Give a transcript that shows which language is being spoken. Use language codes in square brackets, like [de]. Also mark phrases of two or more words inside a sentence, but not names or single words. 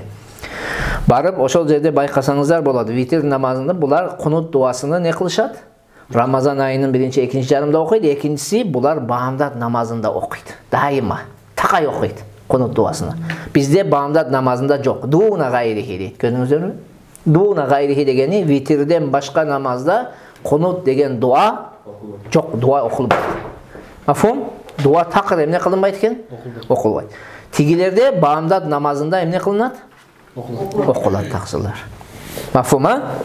[ky] Барып ошол жерде байкасаңыздар болот. Витир намазында булар кунут дуасыны не кылышат? Рамазан айынын 1-2 жарымда окуйт, экинчиси булар баамдат намазында окуйт. Дайыма такай окуйт кунут дуасыны. Бизде баамдат намазында жок. [ar] دون غيره [ky] дейт. Көрдүңүздөрбү? [ar] دون غيره [ky] дегени витирден башка намазда кунут деген дуа жок, дуа окулбайт. Мафхум? Дуа такыр эмне кылынбайт экен? Окулбайт. Тигилерде баамдат намазында эмне кылынат? Окулат таксылар. Мафхум, а?